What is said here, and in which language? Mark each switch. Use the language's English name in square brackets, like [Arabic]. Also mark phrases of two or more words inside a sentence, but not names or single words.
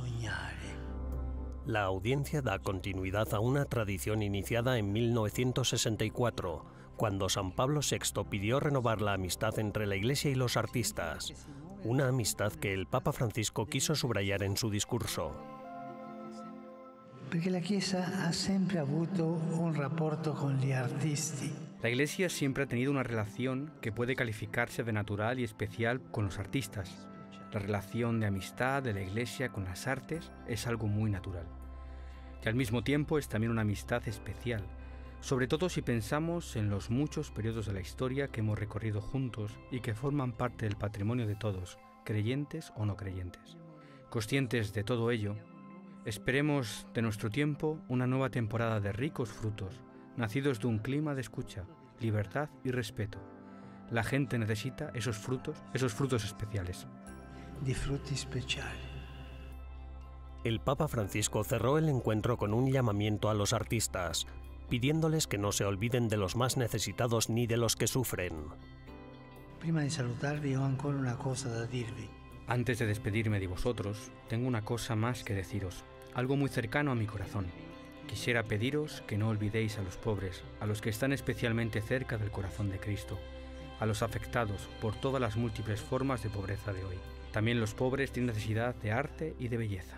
[Spanish] La audiencia da continuidad a una tradición iniciada en 1964, cuando San Pablo VI pidió renovar la amistad entre la Iglesia y los artistas, una amistad que el Papa Francisco quiso subrayar en su discurso. [Italian] Porque la Chiesa ha sempre avuto un rapporto con gli artisti. [Spanish] La Iglesia siempre ha tenido una relación que puede calificarse de natural y especial con los artistas. La relación de amistad de la Iglesia con las artes es algo muy natural. Y al mismo tiempo es también una amistad especial, sobre todo si pensamos en los muchos periodos de la historia que hemos recorrido juntos y que forman parte del patrimonio de todos, creyentes o no creyentes. Conscientes de todo ello, esperemos de nuestro tiempo una nueva temporada de ricos frutos, nacidos de un clima de escucha, libertad y respeto. La gente necesita esos frutos especiales. [Italian] Di frutti speciali. [Spanish] El Papa Francisco cerró el encuentro con un llamamiento a los artistas, pidiéndoles que no se olviden de los más necesitados ni de los que sufren. [Italian] Prima di salutarvi ho ancora una cosa da dirvi. [Spanish] Antes de despedirme de vosotros, tengo una cosa más que deciros, algo muy cercano a mi corazón. Quisiera pediros que no olvidéis a los pobres, a los que están especialmente cerca del corazón de Cristo, a los afectados por todas las múltiples formas de pobreza de hoy. También los pobres tienen necesidad de arte y de belleza.